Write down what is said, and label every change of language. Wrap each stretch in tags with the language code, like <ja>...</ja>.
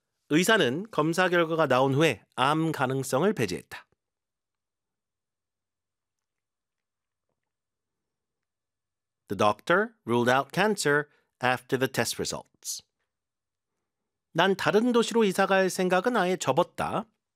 <ko>의사는 검사 결과가 나온 후에 암 가능성을 배제했다.</ko> <en>The doctor ruled out cancer after the test results.</en> <ko>난 다른 도시로 이사 갈 생각은 아예 접었다.</ko>